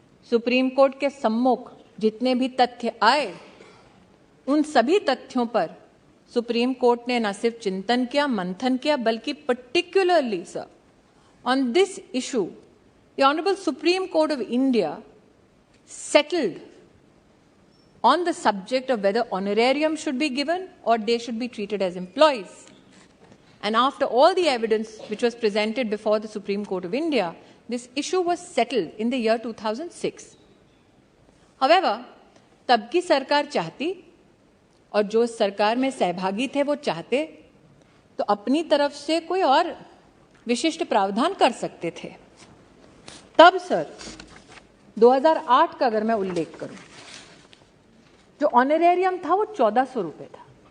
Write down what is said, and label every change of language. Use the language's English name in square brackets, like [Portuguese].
[Hindi] Supreme court के सम्मुख जितने भी तथ्य आए, उन सभी तथ्यों पर सुप्रीम कोर्ट ने न सिर्फ चिंतन किया, मंथन किया, बल्कि [English] Particularly sir on this issue the honourable Supreme Court of India settled on the subject of whether honorarium should be given or they should be treated as employees. And after all the evidence which was presented before the Supreme Court of India, this issue was settled in the year 2006. [Hindi] However, तब की सरकार चाहती और जो सरकार में सहभागी थे वो चाहते तो अपनी तरफ से कोई और विशिष्ट प्रावधान कर सकते थे। तब सर 2008 का अगर मैं उल्लेख करूं, जो ऑनरेरियम था वो 1400 रुपये था।